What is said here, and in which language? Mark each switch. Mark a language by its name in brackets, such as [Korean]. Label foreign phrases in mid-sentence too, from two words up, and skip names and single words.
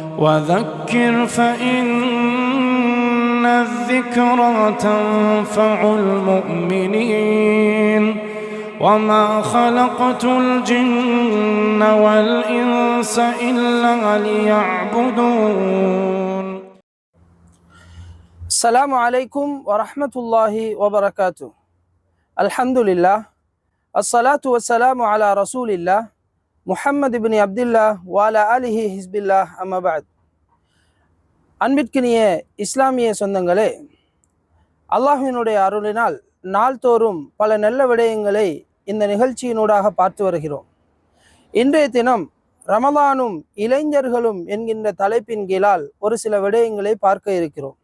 [Arabic] وذكر فإن الذكرى تنفع المؤمنين وما خلقت الجن والإنس إلا ليعبدون. السلام عليكم ورحمة الله وبركاته. الحمد لله الصلاة والسلام على رسول الله محمد بن عبد الله وعلى آله حزب الله أما بعد. [Tamil] அன்பிற்கினிய இஸ்லாமிய சொந்தங்களே, அல்லாஹ்வினுடைய அருளினால் நாள்தோறும் பல நல்ல விடயங்களை இந்த நிகழ்ச்சியினூடாக பார்த்து வருகிறோம். இன்றைய தினம் ரமலானும் இளைஞர்களும் என்கின்ற தலைப்பின் கீழால் ஒரு சில விடயங்களை பார்க்க இருக்கிறோம்.